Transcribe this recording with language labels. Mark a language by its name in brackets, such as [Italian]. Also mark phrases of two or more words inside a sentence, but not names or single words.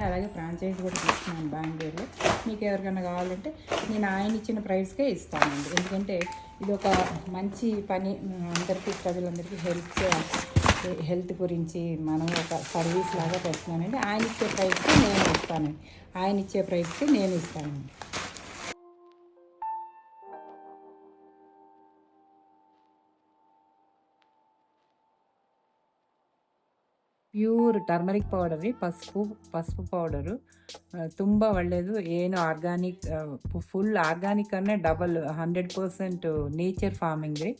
[Telugu] అలాగే ఫ్రాంచైజ్ కూడా తీసుకున్నాను బెంగళూరులో. మీకు ఎవరికైనా కావాలంటే నేను ఆయన ఇచ్చిన ప్రైస్కే ఇస్తానండి. ఎందుకంటే ఇది ఒక మంచి పని, అందరికీ, ప్రజలందరికీ హెల్త్ గురించి మనం ఒక సర్వీస్ లాగా పెడుతున్నానండి. ఆయన ఇచ్చే ప్రైస్కి నేను ఇస్తానండి. [English] pure turmeric powder [Kannada] ರೀ, ಪಸುಪು ಪೌಡರು ತುಂಬ ಒಳ್ಳೆಯದು. ಏನು ಆರ್ಗಾನಿಕ್, [English] full organic [Kannada] ಅನ್ನೇ ಡಬಲ್ 100% [English] nature farming [Kannada] ರೀ.